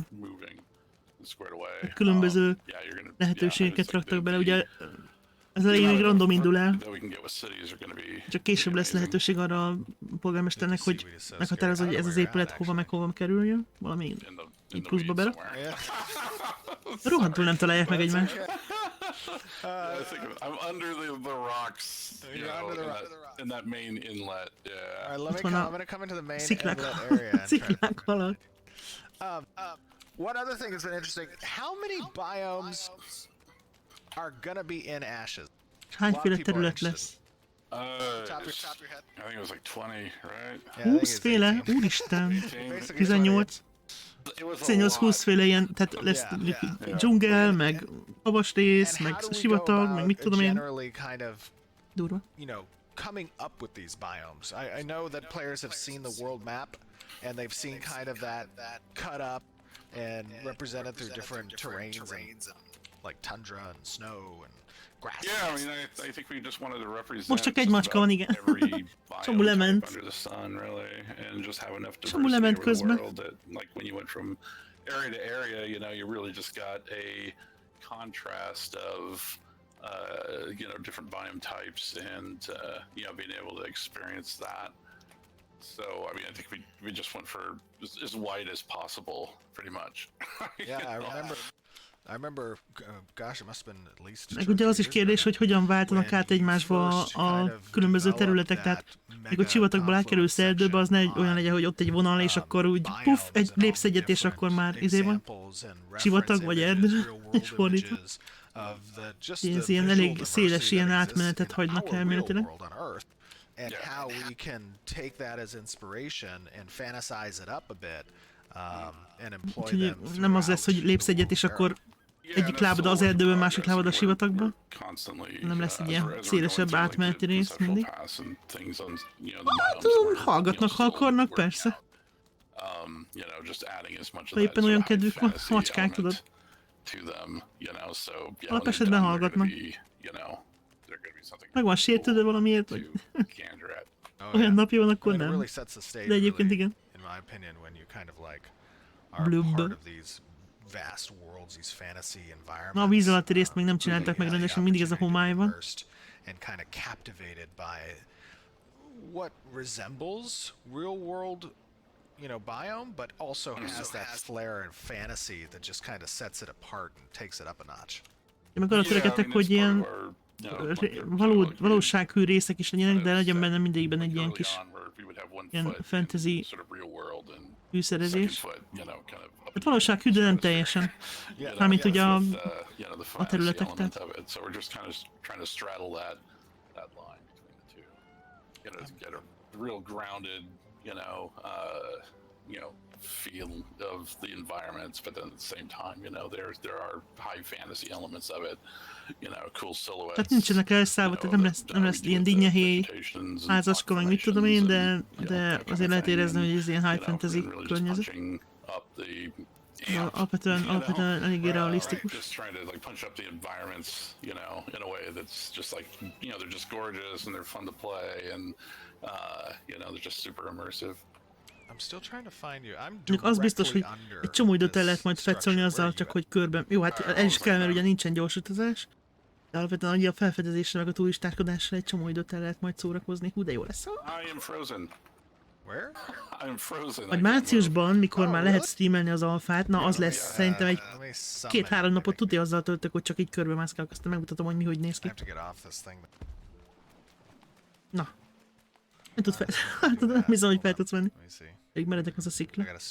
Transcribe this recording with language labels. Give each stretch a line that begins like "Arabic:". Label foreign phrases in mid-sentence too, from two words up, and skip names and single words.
Hungarian: Különböző lehetőségeket raktak bele, ugye Az elején még random indul el. Csak később lesz lehetőség arra a polgármesternek, hogy meghatározza, hogy ez az épület hova meg hova kerüljön. Valami így pluszba bele. Rohadtul nem találják meg egymást.
English: I'm under the rocks, you know, in that main inlet. Yeah. Alright, I'm gonna come into the main
Hungarian: sziklák,
English: inlet area.
Hungarian: sziklák alatt.
English: One other thing that's been interesting, how many biomes are gonna be in ashes?
Hungarian: Hányféle terület lesz?
English: Top your head. I think it was like 20, right?
Hungarian: 20 féle? Úristen! 18. 18-20 féle ilyen, tehát lesz dzsungel, meg havas rész, meg sivatag, meg mit tudom én. Durva.
English: Coming up with these biomes. I know that players have seen the world map and they've seen kind of that cut up and represented through different terrains and like tundra and snow and grass. Yeah, I mean, I think we just wanted to represent
Hungarian: most csak egy macska van, igen. Csomó lement.
English: Under the sun, really, and just have enough
Hungarian: Csomó
English: diversity
Hungarian: lement
English: over the
Hungarian: közben.
English: world that, like, when you went from area to area, you know, you really just got a contrast of, you know, different biome types and, you know, being able to experience that. So, I mean, I think we just went for as wide as possible, pretty much. Yeah, I remember, gosh, it must have been at least.
Hungarian: Meg ugye az is kérdés, hogy hogyan váltanak át egymásba a különböző területek, tehát mikor sivatagból átkerülsz erdőbe, az ne olyan legyen, hogy ott egy vonal, és akkor úgy puff, lépsz egyet, és akkor már van. Sivatag vagy erdő, és fordítva. Ez ilyen elég széles ilyen átmenetet hagynak elméletileg.
English: And how we can take that as inspiration and fantasize it up a bit, and employ them.
Hungarian: Nem az lesz, hogy lépsz egyet, és akkor egyik lábad az erdőben, másik lábad a sivatagban. Nem lesz egy ilyen szélesebb átmeneti rész mindig. Hát, hallgatnak, ha akarnak, persze. Ha éppen olyan kedvük van, macskák, tudod. Alapesetben hallgatnak. Meg van sértődve valamiért, vagy olyan napja van, akkor nem. De egyébként igen. Blub. Na, a víz alatti részt még nem csinálták meg rendesen, mindig ez a homály van.
English: What resembles real world, you know, biome, but also has that flair and fantasy that just kind of sets it apart and takes it up a notch.
Hungarian: Én meg arra törekedtek, hogy ilyen valósághű részek is legyenek, de legyen benne mindegyikben egy ilyen kis ilyen fantasy fűszerezés. Hát valósághű, de nem teljesen. Mármint ugye a területek, tehát.
English: Feel of the environments, but then at the same time, you know, there are high fantasy elements of it, you know, cool silhouettes.
Hungarian: Tehát nincsenek elszállva, tehát nem lesz ilyen dinnyehéj, házaska, meg mit tudom én, de azért lehet érezni, hogy ez ilyen
English: high fantasy
Hungarian: környezet. Alapvetően eléggé realisztikus.
English: Just trying to like punch up the environments, you know, in a way that's just like, you know, they're just gorgeous and they're fun to play and, you know, they're just super immersive. I'm still trying to find you.
Hungarian: Az biztos, hogy egy csomó időt el lehet majd fetszolni azzal, csak hogy körben. Jó, hát el is kell, mert ugye nincsen gyors utazás. De alapvetően a felfedezésre, meg a turistáskodásra egy csomó időt el lehet majd szórakozni. Hú, de jó lesz.
English: I am frozen. Where? I am frozen.
Hungarian: Vagy márciusban, mikor már lehet streamelni az alfát, na az lesz szerintem egy 2-3 napot tudja azzal töltök, hogy csak így körbe mászkálok, aztán megmutatom, hogy mi hogy néz ki. Na. Nem tud fel... Hát nem hiszem, hogy fel tudsz menni. Elég meredek az a szikla.